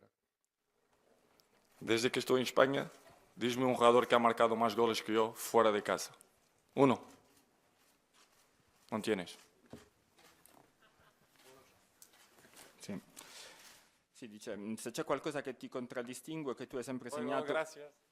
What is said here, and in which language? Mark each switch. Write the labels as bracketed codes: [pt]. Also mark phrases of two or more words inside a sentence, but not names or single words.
[es] Desde que estoy en España, dime un jugador que ha marcado más goles que yo fuera de casa. Uno. ¿No tienes? [it] Sì. Sì, dice, se c'è qualcosa che ti contraddistingue, che tu hai sempre [es] Bueno, [it] segnato... [es] gracias.